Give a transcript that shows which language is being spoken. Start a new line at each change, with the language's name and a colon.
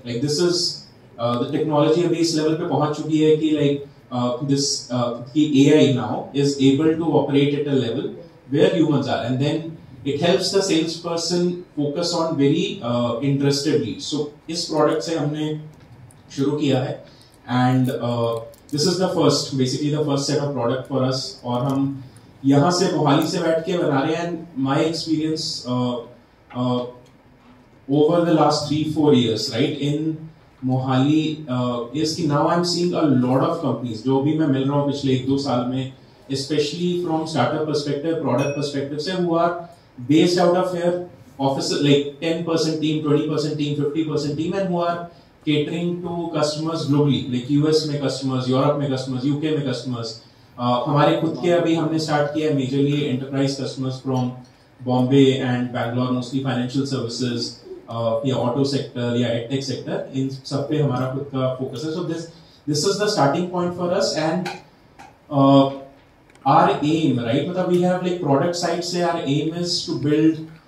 English: like this is the technology
Hindi: अभी इस level पे पहुंच चुकी है कि
English: like this कि AI now is able to operate at a level where humans are, and then it helps the salesperson focus on very interested leads.
Hindi: So इस product से हमने शुरू किया है,
English: and this is the first set of product for us,
Hindi: और हम यहाँ से मोहाली से बैठ के बना रहे हैं।
English: and my experience over the last 3-4 years, right, in Mohali is कि now I'm seeing a lot of companies
Hindi: जो भी मैं मिल रहा हूँ पिछले 1-2 साल में,
English: especially from startup perspective, product perspective से, who are based out of here, offices like 10% team, 20% team, 50% team, and who are catering to customers globally, like US में customers, Europe में customers, UK में customers.
Hindi: हमारे खुद के अभी हमने start किया
English: majorly enterprise customers from Bombay and Bangalore, mostly financial services.
Hindi: या ऑटो सेक्टर या एडटेक सेक्टर, इन सब पे हमारा खुद का फोकस है.
English: so this is the starting point for us and our aim, right, मतलब we have like product side से our aim is to build